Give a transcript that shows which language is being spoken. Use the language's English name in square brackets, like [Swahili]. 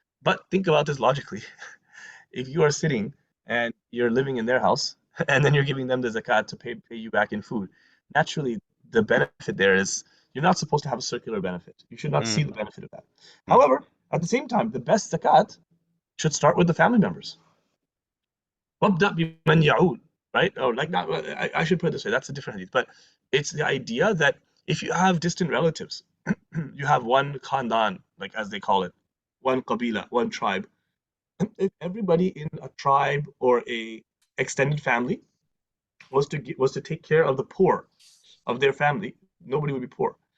[English] But think about this logically. If you are sitting and you're living in their house, and then you're giving them the zakat to pay you back in food, naturally the benefit there is, you're not supposed to have a circular benefit. You should not see Mm, the benefit of that. mm. However, at the same time, the best zakat should start with the family members. [Arabic] وَابْدَأْ بِمَنْ يَعُولُ, right? [English] Or like that. I should put it this way. That's a different hadith. But it's the idea that if you have distant relatives, you have one khandan, like as they call it, one qabila, one tribe. If everybody in a tribe or a extended family was to take care of the poor of their family, nobody would be poor.